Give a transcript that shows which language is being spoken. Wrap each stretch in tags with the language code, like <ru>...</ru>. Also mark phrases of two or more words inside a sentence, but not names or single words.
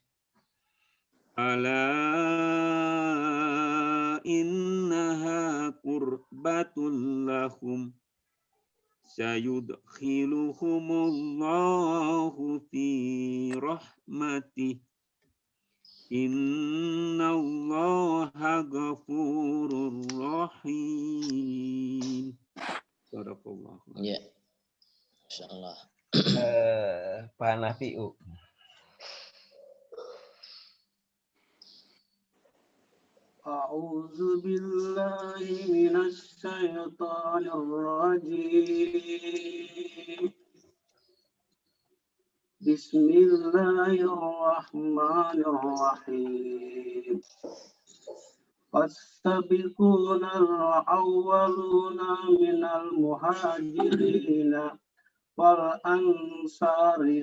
<ar>ألا إنها قربة لهم سيدخلهم الله في رحمته إن الله غفور رحيم. Barakallahu.</ar> <id>Ya. Insyaallah. Pak Nafi'u.</id> <ar>أعوذ بالله من الشيطان الرجيم بسم الله الرحمن الرحيم والسابقون الأولون من المهاجرين والأنصار</ar>